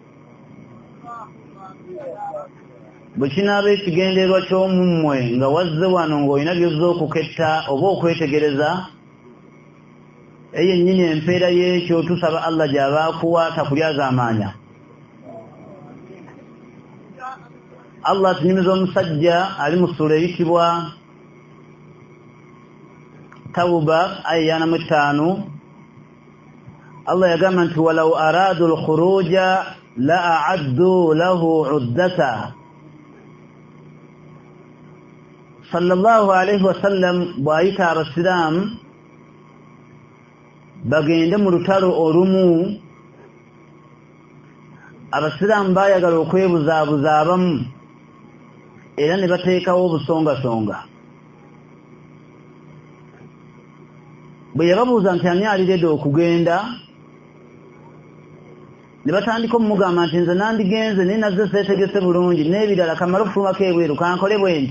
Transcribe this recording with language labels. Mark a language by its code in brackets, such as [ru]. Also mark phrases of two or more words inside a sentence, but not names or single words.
[lg] bwe kinaaba ekigendererwa ky'omummwe nga wazze wano ng'olina by'ozza okuketta oba okwetegereza, eyo ennyini empeera y'ekyo tusaba Allah gy'aba akuwa takulyazaamaanya. Allah atunyumiza omusajja ali mu ssula eyitibwa Tawba aya 45. Allah yagamba nti [ar] ولو أرادوا الخروج لأعدوا له عدة. صلى الله عليه وسلم [lg] bw'ayita abasiraamu bagende mu lutalo olumu, abasiraamu baayagala okwebuzaabuza abamu era ne bateekawo obusongasonga. bwe yababuuza nti ani aliredde okugenda, ne batandika omugamba nti nze nandigenze naye nazze seetegese bulungi n'ebirala kamala okufulumako ebweru kankole bwe nti.